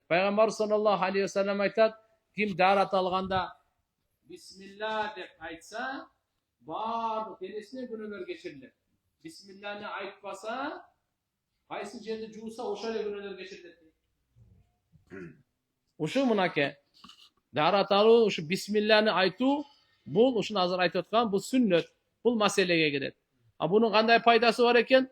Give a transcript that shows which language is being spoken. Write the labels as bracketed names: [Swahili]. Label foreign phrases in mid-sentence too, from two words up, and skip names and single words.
[Kyrgyz] Пайгамбар [Arabic] صلى الله عليه وسلم [Kyrgyz] айтат, ким дарат алганда бисмилла деп айтса, барлық денесіне күнәлөр кечирилет. Бисмилланы айтпаса, кайсы жерди жууса, ошол эле күнәлөр кечирилет. Ушу мынаке. Дарат алуу, ушу бисмилланы айтуу, бул ушуну азыр айтып аткан, бул сүннөт, бул маселеге кирет. А бунун кандай пайдасы бар экен?